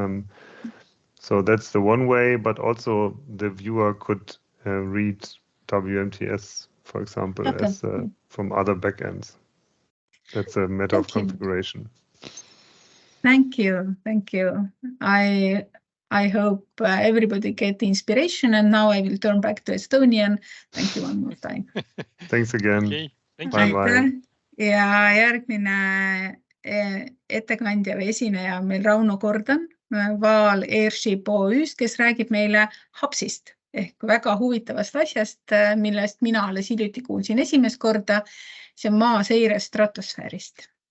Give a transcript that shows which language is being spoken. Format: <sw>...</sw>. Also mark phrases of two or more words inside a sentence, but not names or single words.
<en>So that's the one way, but also the viewer could read WMTS, for example, as from other backends. That's a matter of configuration. Thank you. Thank you. I hope everybody get inspiration, and now I will turn back to Estonian. Thank you one more time. Thanks again. Okay, thank bye you. Bye.</en> <et>Ja järgmine ettekandja või esineja on meil Rauno Kordan Vaal Airship OÜ-st, kes räägib meile HAPS-ist ehk väga huvitavast asjast, millest mina alles hiljuti kuulsin esimest korda. See on maaseire stratosfäärist.</et>